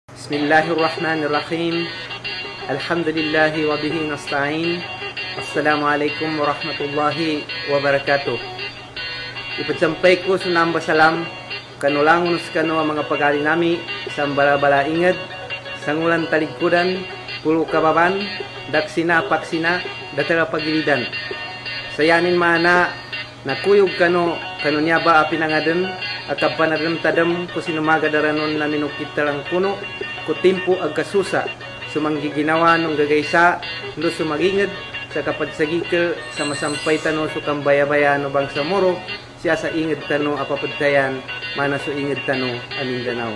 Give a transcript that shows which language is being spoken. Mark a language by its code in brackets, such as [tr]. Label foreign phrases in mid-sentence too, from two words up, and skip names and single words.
[ar] بسم الله الرحمن الرحيم. الحمد لله وبه نستعين. السلام عليكم ورحمة الله وبركاته. [mdh] Ipagsampay ko sunamba salam kanulangon sa kano ang mga pag-ari nami sa bala-bala inged, sangulan taligkudan, pulo kababan, daksina, paksina, datara pagilidan. Sayanin mana nakuyog kano niya ba pinangaden akab panadam tadam ko sinumagadaranon na minukit talang kuno ko timpo ag kasusa sumanggiginawa nung gagaysa no sumaginged sa kapadsagikil sa masampay tano so kambaya-baya no bang sa muro siya sa inged tano apapagtayan mana so inged tano Mindanao.